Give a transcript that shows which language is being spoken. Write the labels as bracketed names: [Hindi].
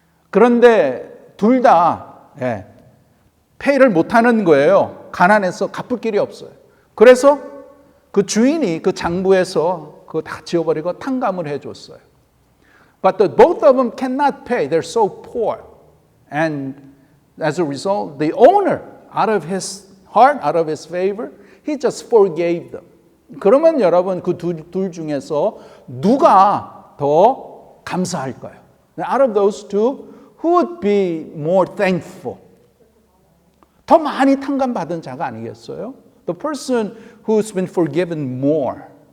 [Korean] 그런데 둘 다 페이를 못하는 거예요. 가난해서 갚을 길이 없어요. 그래서 그 주인이 그 장부에서 그거 다 지워버리고 탕감을 해줬어요. [English] But both of them cannot pay. They're so poor. And as a result, the owner, out of his heart, out of his favor, he just forgave them. [Korean] 그러면 여러분 그 둘 중에서 누가 더 감사할까요? [English] Out of those two, who would be more thankful? [Korean] 더 많이 탕감받은 자가 아니겠어요? [English] The person who's been forgiven more.